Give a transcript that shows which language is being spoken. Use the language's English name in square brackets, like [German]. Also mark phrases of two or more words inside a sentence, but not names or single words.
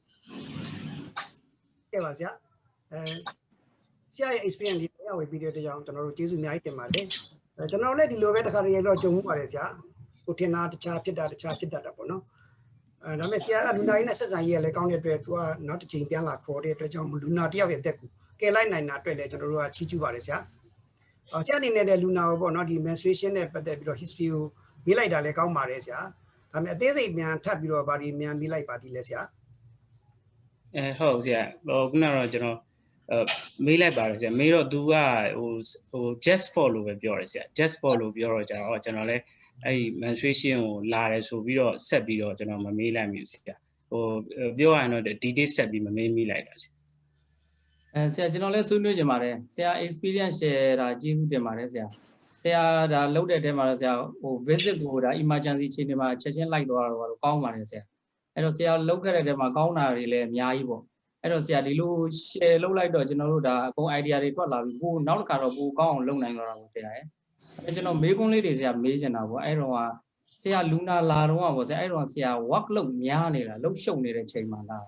[Burmese] ကဲပါဆရာဆရာရဲ့ experience လေးပြောဝေပြီးတဲ့ကြောင်းကျွန်တော်တို့ကျေးဇူးအများကြီးတင်ပါတယ်ကျွန်တော်လည်းဒီလိုပဲတစ်ခါတည်းတော့ကြုံမှုပါတယ်ဆရာကိုထင်တာတခြားဖြစ်တာပေါ့နော်ဒါပေမဲ့ဆရာကလူနာရင်းနဲ့ဆက်ဆံရေးလည်းကောင်းတဲ့အတွက်သူကနောက်တစ်ချိန်ပြန်လာခေါ်တဲ့အတွက်ကြောင့်လူနာတယောက်ရဲ့အသက်ကိုကယ်လိုက်နိုင်တာအတွက်လည်းကျွန်တော်တို့ကချီးကျူးပါတယ်ဆရာဆရာအနေနဲ့လူနာကိုပေါ့နော်ဒီ menstruation နဲ့ပတ်သက်ပြီးတော့ history ကိုမေးလိုက်တာလည်းကောင်းပါတယ်ဆရာဒါပေမဲ့အသေးစိတ်မြန်ထပ်ပြီးတော့ဗာဒီမြန်မေးလိုက်ပါသေးလဲဆရာ ဟုတ်ဆရာခုနကတော့ကျွန်တော်မေးလိုက်ပါတယ်ဆရာမေးတော့ तू က [English] just for [Burmese] လို့ပဲပြောတယ်ဆရာ [English] just for [Burmese] လို့ပြောတော့ကျွန်တော်လည်းအဲ့ menstruation ကိုလာတယ်ဆိုပြီးတော့ဆက်ပြီးတော့ကျွန်တော်မမေးလိုက်မိဘူးဆရာပြောရရင်တော့ detail ဆက်ပြီးမမေးမိလိုက်တာဆရာ ဆရာကျွန်တော်လည်းဆွေးနွေးကြပါတယ်ဆရာ [English] experience share [Burmese] တာကျေးဇူးတင်ပါတယ်ဆရာဒါလုပ်တဲ့တဲမှာဆရာ visit ကိုဒါ emergency အခြေအနေမှာချက်ချင်းလိုက်သွားတော့ကောင်းပါတယ်ဆရာအဲ့တော့ဆရာလုပ်ခဲ့တဲ့တဲမှာကောင်းတာတွေလည်းအများကြီးပေါ့အဲ့တော့ဆရာဒီလို share လုပ်လိုက်တော့ကျွန်တော်တို့ဒါအကုန် idea တွေထွက်လာပြီးကိုနောက်တစ်ခါတော့ပိုကောင်းအောင်လုပ်နိုင်တော့တာပေါ့ဆရာရဲ့အဲ့ကျွန်တော်မေးခွန်းလေးတွေဆရာမေးချင်တာပေါ့အဲ့တော့ဆရာလူနာလာတော့ပေါ့ဆရာအဲ့တော့ဆရာ work လုပ်များနေတာလှုပ်ရှုပ်နေတဲ့ချိန်မှာလား